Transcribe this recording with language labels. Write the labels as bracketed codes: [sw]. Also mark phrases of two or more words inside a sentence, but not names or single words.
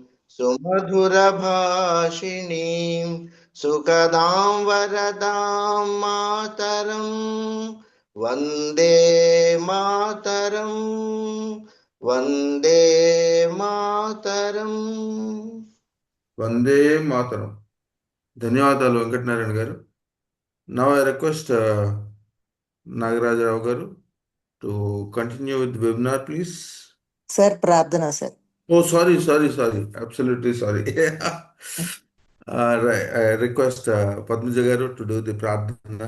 [sa] सुमधुरभाषिणीं सुखदां वरदां मातरं वन्दे मातरं वन्दे मातरम् Vande Mataram. [te] ధన్యవాదాలు వెంకట నారాయణ గారు. [en] Now I request Nagaraja Garu to continue with the webinar, please. Sir, Prardhana, sir. Oh, sorry. Absolutely sorry. Right. I request Padmaja Garu to do the Pradhana.